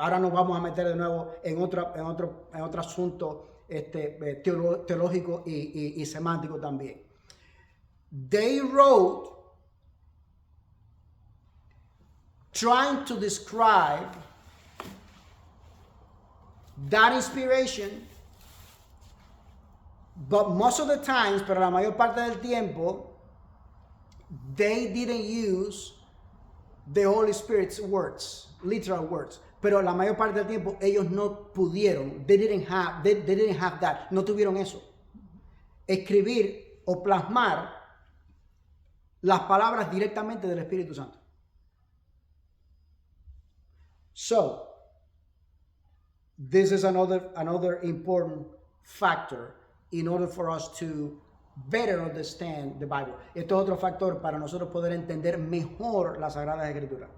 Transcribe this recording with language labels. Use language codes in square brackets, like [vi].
[es] Ahora nos vamos a meter de nuevo en otro asunto teológico y semántico también. [en] They wrote trying to describe that inspiration, but most of the times, [es] pero la mayor parte del tiempo, [en] they didn't use the Holy Spirit's words, literal words. [es] Pero la mayor parte del tiempo ellos no pudieron. [en] They didn't have that. [es] No tuvieron eso. Escribir o plasmar las palabras directamente del Espíritu Santo. [en] So, this is another important factor in order for us to better understand the Bible. [es] Esto es otro factor para nosotros poder entender mejor las Sagradas Escrituras.